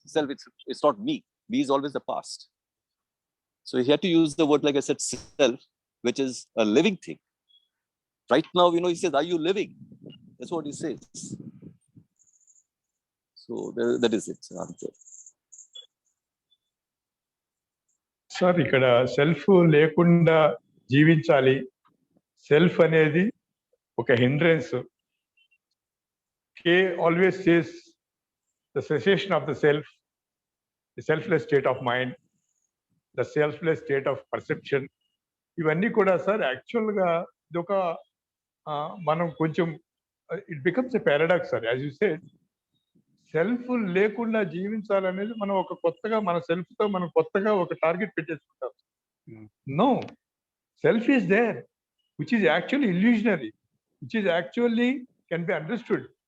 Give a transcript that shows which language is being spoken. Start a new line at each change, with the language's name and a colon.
English: Self, it's not me. Me is always the past. So he had to use the word, like I said, self, which is a living thing. Right now, he says, are you living? That's what he says. So that is it, answer.
Telugu: Sir, ikkada self lekunda జీవించాలి. Self అనేది ఒక hindrance.
English: K always says the cessation of the self, the selfless state of mind, the selfless state of perception.
Telugu: ఇవన్నీ కూడా sir యాక్చువల్గా ఇదొక మనం కొంచెం
English: it becomes a paradox
Telugu: sir.
English: as you said,
Telugu: self లేకుండా జీవించాలనేది మనం ఒక కొత్తగా మన సెల్ఫ్తో మనం కొత్తగా ఒక target పెట్టేసుకుంటాం.
English: No, self is there, which is actually illusionary, which is actually can be understood.